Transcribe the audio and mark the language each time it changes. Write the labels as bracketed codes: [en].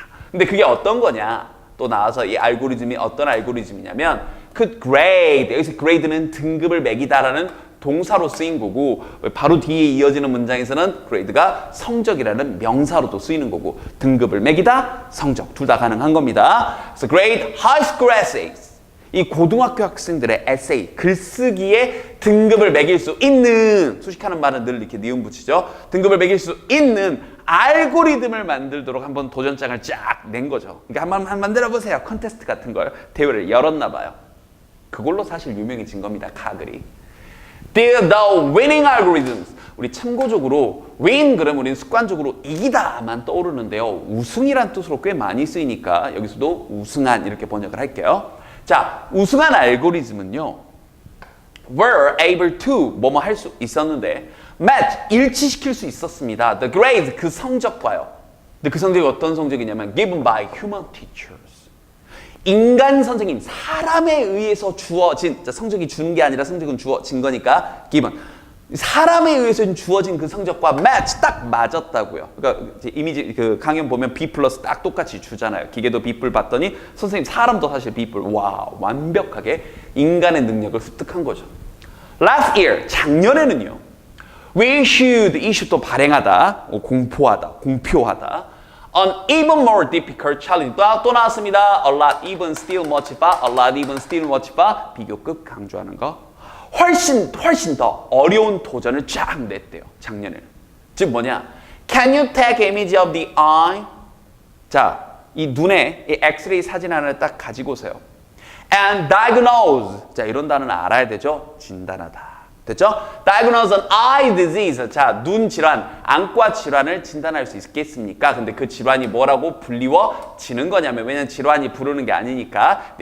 [ko] 근데 그게 어떤 거냐? 또 나와서 이 알고리즘이 어떤 알고리즘이냐면 [en] could grade. [ko] 여기서 grade는 등급을 매기다라는 동사로 쓰인 거고 바로 뒤에 이어지는 문장에서는 grade가 성적이라는 명사로도 쓰이는 거고 등급을 매기다, 성적 둘 다 가능한 겁니다. 그래서 [en] grade high school essays. [ko] 이 고등학교 학생들의 에세이, 글쓰기에 등급을 매길 수 있는, 수식하는 말은 늘 이렇게 니은 붙이죠. 등급을 매길 수 있는 알고리즘을 만들도록 한번 도전장을 쫙 낸 거죠. 그러니까 한번 만들어보세요. 컨테스트 같은 걸 대회를 열었나 봐요. 그걸로 사실 유명해진 겁니다. 카글이. [en] They're the winning algorithms. [ko] 우리 참고적으로 win 그러면 우리는 습관적으로 이기다만 떠오르는데요. 우승이란 뜻으로 꽤 많이 쓰이니까 여기서도 우승한 이렇게 번역을 할게요. 자, 우승한 알고리즘은요. [en] were able to [ko] 뭐뭐 할 수 있었는데 match, 일치시킬 수 있었습니다. [en] The grade, [ko] 그 성적과요. 근데 그 성적이 어떤 성적이냐면 [en] given by human teachers. [ko] 인간 선생님, 사람에 의해서 주어진, 성적이 준 게 아니라 성적은 주어진 거니까 given. 사람에 의해서 주어진 그 성적과 match 딱 맞았다고요. 그러니까 이미지 그 강연 보면 B 플러스 딱 똑같이 주잖아요. 기계도 B뿔 봤더니 선생님 사람도 사실 B뿔. 와, 완벽하게 인간의 능력을 습득한 거죠. [en] Last year, [ko] 작년에는요. [en] We issued [ko] 또 발행하다, 공포하다, 공표하다. [en] An even more difficult challenge. [ko] 또 나왔습니다. [en] A lot, even, still, much, far. A lot, even, still, much, far. [ko] 비교급 강조하는 거. 훨씬 더 어려운 도전을 쫙 냈대요. 작년에는. 즉 뭐냐? [en] Can you take image of the eye? [ko] 자, 이 눈에 이 엑스레이 사진 하나를 딱 가지고 오세요. [en] And diagnose. [ko] 자, 이런 단어는 알아야 되죠? 진단하다. 됐죠? [en] Diagnose an eye disease. [ko] 자, 눈 질환, 안과 질환을 진단할 수 있겠습니까? 근데 그 질환이 뭐라고 불리워지는 거냐면 왜냐면 질환이 부르는 게 아니니까.